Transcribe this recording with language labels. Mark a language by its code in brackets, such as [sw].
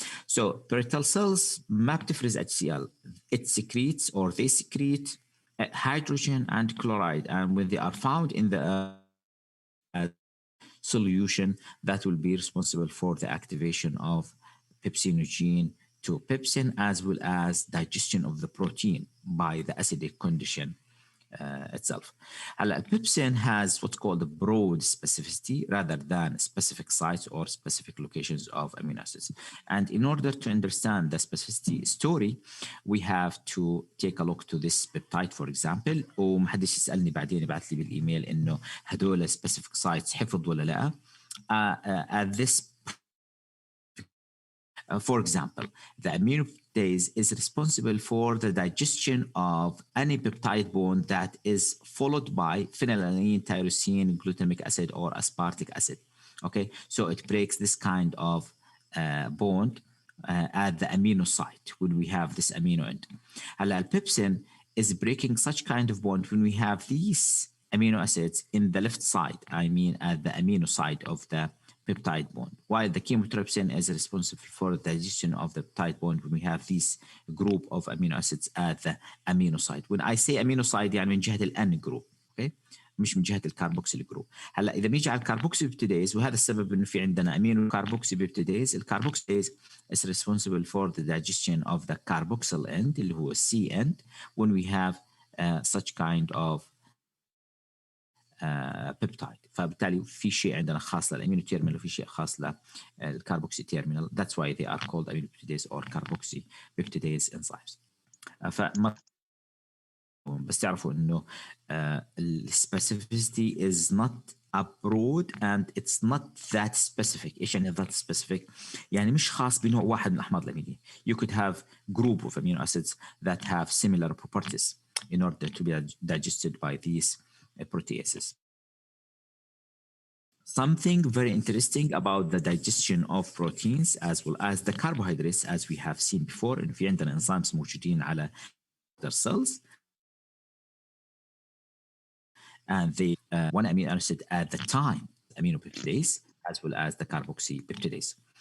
[en] So parietal cells [ar] ما بتفرز [en] HCl. It secretes or they secrete hydrogen and chloride, and when they are found in the solution, that will be responsible for the activation of pepsinogen to pepsin, as well as digestion of the protein by the acidic condition itself. Pepsin has what's called a broad specificity rather than specific sites or specific locations of amino acids. And in order to understand the specificity story, we have to take a look to this peptide, for example. [ar] ومحدش يسألني بعدين يبعث لي بالإيميل إنه هدول [en] specific sites [ar] حفظ ولا لا. [en] At this for example, the aminoperoxidase is responsible for the digestion of any peptide bond that is followed by phenylalanine, tyrosine, glutamic acid, or aspartic acid. Okay, so it breaks this kind of bond at the amino site when we have this amino end. Pepsin is breaking such kind of bond when we have these amino acids in the left side, I mean at the amino side of the peptide bond, while the chymotrypsin is responsible for the digestion of the peptide bond when we have this group of amino acids at the amino site. When I say amino site [ar] يعني من جهة الان جروب، okay؟ مش من جهة الكاربوكسيل جروب. هلا إذا بنيجي على الكاربوكسي بيبتيديز، وهذا السبب إنه في عندنا امينو كاربوكسي بيبتيديز. [en] الكاربوكسيز is responsible for the digestion of the carboxyl end [ar] اللي هو [en] C end when we have such kind of peptide. [ar] فبالتالي في شيء عندنا خاص للامينو تيرمينال وفي شيء خاص للكاربوكسي تيرمينال. [en] That's why they are called aminopeptidase or carboxy peptidase enzymes. [ar] بس تعرفوا انه السبيسيفيسيتي [en] is not abroad and it's not that specific. [ar] ايش يعني [en] that specific؟ [ar] يعني مش خاص بنوع واحد من الاحماض الامينيه. [en] You could have group of amino acids that have similar properties in order to be digested by these proteases. Something very interesting about the digestion of proteins as well as the carbohydrates, as we have seen before, [ar] إن في عندنا [en] enzymes موجودين على the cells, and they one amino acid at the time, aminopeptidase, as well as the carboxy peptidase.